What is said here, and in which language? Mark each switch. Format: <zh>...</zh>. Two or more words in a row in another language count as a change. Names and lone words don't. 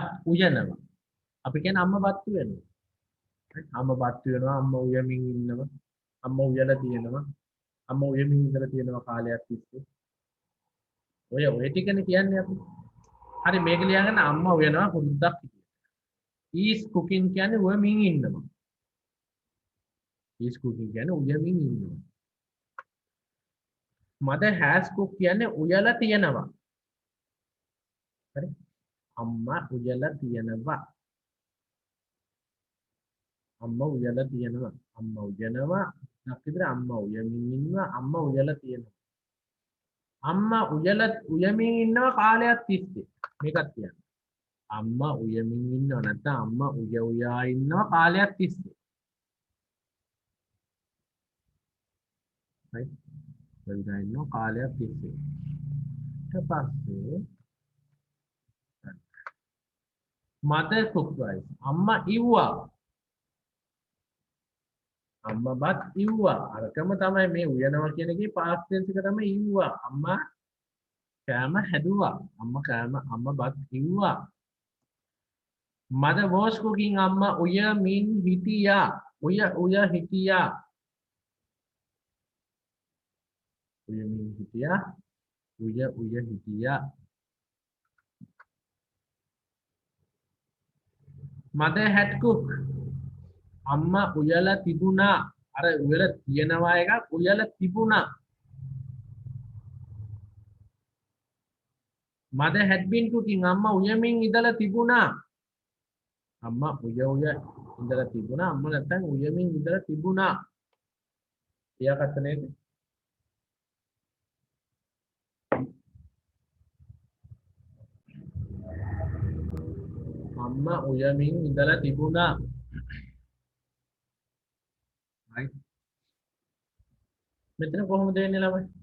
<si>උයනවා අපි කියන්නේ අම්මා බත් උයනවා අම්මා බත් උයනවා අම්මා උයමින් ඉන්නවා අම්මා උයලා තියෙනවා අම්මා උයමින් ඉඳලා තියෙනවා කාලයක් තිස්සේ ඔය ටිකනේ කියන්නේ අපි හරි මේක ලියාගන්න අම්මා උයනවා පුරුද්දක්</si> <en>is cooking</en> <si>කියන්නේ උයමින් ඉන්නවා</si> <en>is cooking</en> <si>කියන්නේ උයමින් ඉන්නවා</si> <en>mother has cooked</en> <si>කියන්නේ උයලා තියෙනවා හරි අම්මා උයලා තියෙනවා අම්මා උයලා තියෙනවා අම්මා උයනවා නැත්නම් අම්මා උයමින් ඉන්නවා අම්මා උයලා තියෙනවා අම්මා උයමින් ඉන්නවා කාලයක් තිස්සේ මේකත් කියන්නේ අම්මා උයමින් ඉන්නවා නැත්නම් අම්මා උයා ඉන්නවා කාලයක් තිස්සේ right වෙනදා ඉන්නවා කාලයක් තිස්සේ ඊට පස්සේ</si> <en>mother cooked rice</en> <si>අම්මා ඉව්වා අම්මා බත් ඉව්වා අරකම තමයි මේ උයනවා කියන එකේ</si> <en>past tense</en> <si>එක තමයි ඉව්වා අම්මා කෑම හැදුවා අම්මා බත් ඉව්වා</si> <en>mother was cooking</en> <si>අම්මා උයමින් හිටියා හිටියා උයමින් හිටියා හිටියා</si> <en>mother had cooked</en> <si>අම්මා උයලා තිබුණා අර උයලා තියෙනවා එකක් උයලා තිබුණා</si> <en>mother had been cooking</en> <si>අම්මා උයමින් ඉඳලා තිබුණා අම්මා ඉඳලා තිබුණා අම්මා නැත්තම් උයමින් ඉඳලා තිබුණා එයාකට නේද අම්මා උයමින් ඉඳලා තිබුණා right මෙතන කොහොමද වෙන්නේ ළමයි</si>